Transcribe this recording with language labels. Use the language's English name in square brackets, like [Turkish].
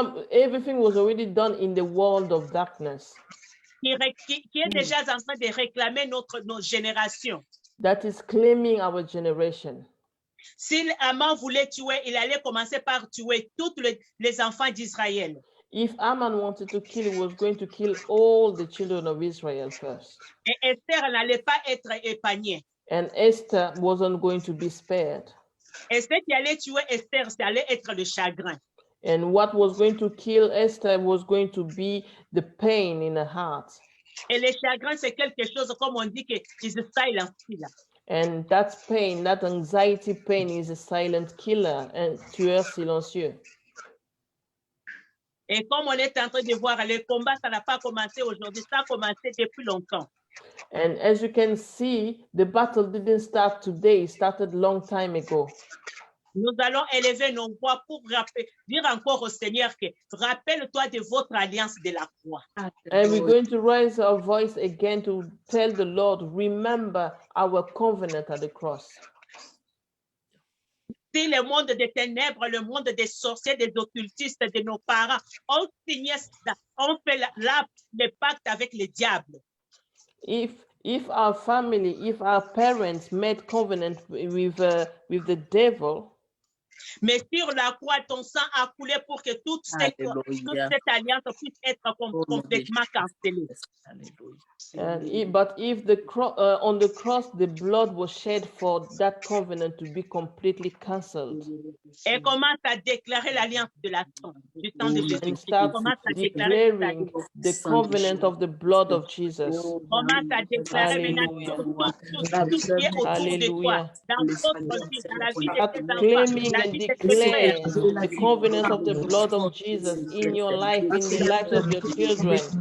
[English] Everything was already done in the world of darkness. [French] Qui est déjà en train de réclamer notre génération. [English] That is claiming our generation. [French] Si Aman voulait tuer, il allait commencer par tuer tous les enfants d'Israël. [English] If Aman wanted to kill, he was going to kill all the children of Israel first. [French] Et Esther n'allait pas être épargnée. [English] And Esther wasn't going to be spared. [French] Et ce qui allait tuer Esther, ça allait être le chagrin. [English] And what was going to kill Esther was going to be the pain in her heart. [French] Et le chagrin, c'est quelque chose, comme on dit, que [English] is a silent killer. And that pain, that anxiety pain is a silent killer, and [French] tueur silencieux. Et comme on est en train de voir, le combat, ça n'a pas commencé aujourd'hui, ça a commencé depuis longtemps. [English] And as you can see, the battle didn't start today, it started long time ago. [French] Nous allons élever nos voix pour dire encore au Seigneur que rappelle-toi de votre alliance de la croix. [English] And we're going to raise our voice again to tell the Lord, remember our covenant at the cross. [French] Si le monde des ténèbres, le monde des sorciers, des occultistes, de nos parents ont signé ça, ont fait le pacte avec le diable. [English] If our family, if our parents made covenant with the devil, [French] mais sur la croix, ton sang a coulé pour que toute cette alliance puisse être complètement cancellée. [English] But if on the cross the blood was shed for that covenant to be completely cancelled. [French] Et commence à déclarer l'alliance de la du sang de Jésus. [English] And start declaring the covenant of the blood of Jesus. [French] Commence à déclarer tout ce qui est autour de toi, dans votre vie, dans la vie de tes enfants, [English] and declare the covenant of the blood of Jesus in your life, in the lives of your children.